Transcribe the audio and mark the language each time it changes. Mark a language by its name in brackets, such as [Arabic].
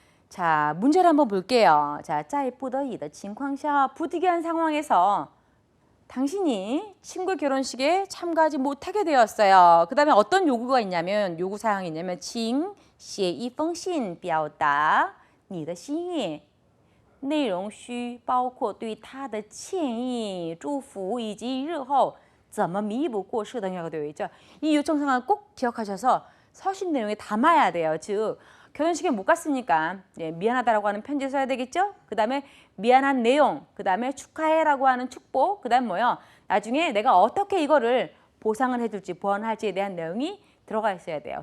[Korean] 자, 문제를 한번 볼게요. 자, [Chinese] 在不得已的情况下 [Korean] 부득이한 상황에서 당신이 친구 결혼식에 참가하지 못하게 되었어요. 그 다음에 어떤 요구가 있냐면, 요구 사항이 있냐면, [Chinese] 请写一封信表达你的心意。内容需包括对他的歉意、祝福以及日后怎么弥补过失 [Korean] 등이라고 되어 있죠. 이 요청 사항을 꼭 기억하셔서 서신 내용에 담아야 돼요. 즉, 결혼식에 못 갔으니까 미안하다라고 하는 편지 써야 되겠죠. 그 다음에 미안한 내용, 그 다음에 축하해라고 하는 축복, 그 다음 뭐요? 나중에 내가 어떻게 이거를 보상을 해줄지, 보완할지에 대한 내용이 들어가 있어야 돼요.